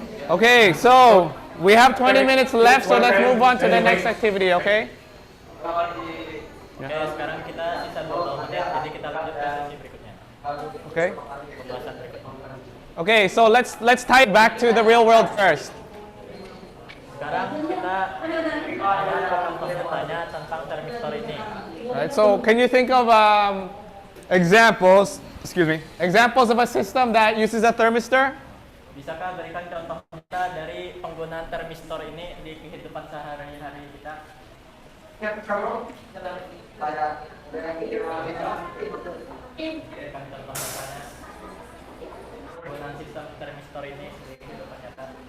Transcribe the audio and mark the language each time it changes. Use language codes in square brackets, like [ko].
[en] Okay, so we have 20 minutes left, so let's move on to the next activity, okay? [id] Oke, sekarang kita sisa 20 menit, jadi kita lanjut ke sesi berikutnya. [en] Okay. [id] Pembahasan berikutnya. [en] Okay, so let's tie it back to the real world first. [id] Sekarang kita akan bertanya tentang thermistor ini. [en] Right, so can you think of examples of a system that uses a thermistor? [id] Bisakah berikan contoh kita dari penggunaan thermistor ini di kehidupan sehari-hari kita? Berikan contoh misalnya penggunaan sistem thermistor ini di kehidupan nyata.